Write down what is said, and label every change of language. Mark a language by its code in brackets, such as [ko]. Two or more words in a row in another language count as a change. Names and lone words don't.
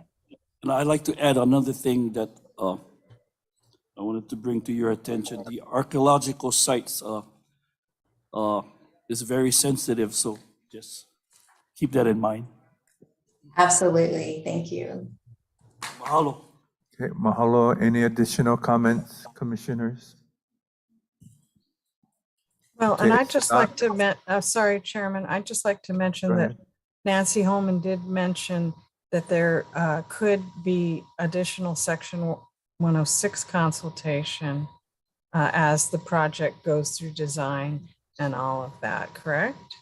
[en] And I'd like to add another thing that I wanted to bring to your attention. The archaeological sites is very sensitive, so just keep that in mind. Absolutely, thank you. Mahalo. Okay, mahalo. Any additional comments, commissioners? Well, and Okay, I'd just like to, sorry, Chairman, I'd just like to mention Go that ahead. Nancy Holman did mention that there could be additional Section 106 consultation as the project goes through design and all of that, correct?